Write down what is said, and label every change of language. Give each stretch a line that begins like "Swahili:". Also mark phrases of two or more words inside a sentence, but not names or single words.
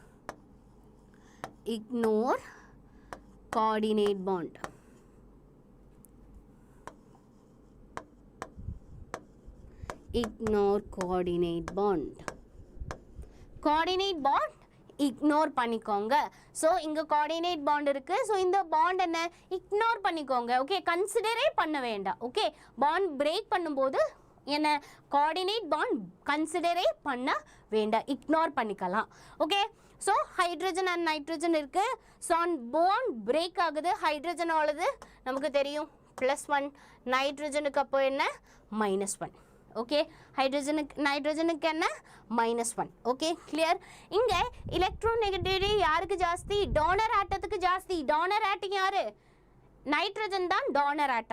English: Ignore coordinate bond. Ignore coordinate bond. Coordinate bond ignore
Tamil: பண்ணிக்கோங்க. So இங்க
English: coordinate bond
Tamil: இருக்கு. So இந்த bond என்ன, ignore பண்ணிக்கோங்க. Okay, considerே பண்ண வேண்டாம். Okay,
English: bond break
Tamil: பண்ணும்போது என்ன,
English: coordinate bond
Tamil: considerே பண்ண வேண்டாம், ignore பண்ணிக்கலாம்.
English: Okay, so hydrogen and nitrogen
Tamil: இருக்கு. So
English: bond break
Tamil: ஆகுது, hydrogen ஆனது நமக்கு தெரியும் +1, nitrogenக்கு அப்போ என்ன -1. Okay, nitrogenக்கு என்ன -1. Okay, clear. இங்க electronegativity யாருக்கு ஜாஸ்தி, டோனர் ஆட்டத்துக்கு ஜாஸ்தி.
English: donor atom
Tamil: யாரு, நைட்ரஜன் தான்
English: donor atom.